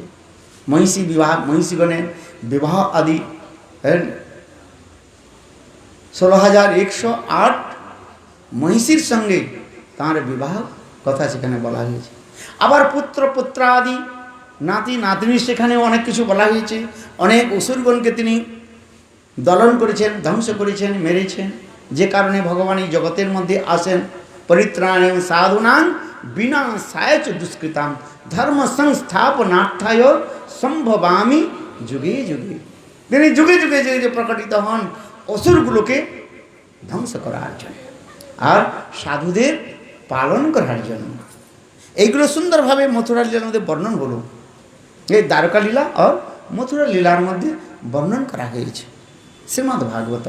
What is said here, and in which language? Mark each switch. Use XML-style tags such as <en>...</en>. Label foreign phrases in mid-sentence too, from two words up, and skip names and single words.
<bn>মহিষী বিবাহ, মহিষীগণের বিবাহ আদি 16,108 মহিষীর সঙ্গে তাঁর বিবাহ কথা সেখানে বলা হয়েছে। আবার পুত্র পুত্রা আদি নাতি নাতনি সেখানেও অনেক কিছু বলা হয়েছে। অনেক অসুরগণকে তিনি দলন করেছেন, ধ্বংস করেছেন, মেরেছেন, যে কারণে ভগবান এই জগতের মধ্যে আসেন।</bn> <sa>পরিত্রাণে সাধুনাং বিনাশায় চ দুষ্কৃতাম ধর্ম সংস্থাপনার্থায় সম্ভবামি যুগে যুগে।</sa> <bn>তিনি যুগে যুগে যে প্রকটিত হন অসুরগুলোকে ধ্বংস করার জন্য আর সাধুদের পালন করার জন্য। এইগুলো সুন্দরভাবে মথুরা লীলার মধ্যে বর্ণন হলো। এই দ্বারকা লীলা আর মথুরা লীলার মধ্যে বর্ণন করা হয়েছে শ্রীমদ্ ভাগবতম।</bn>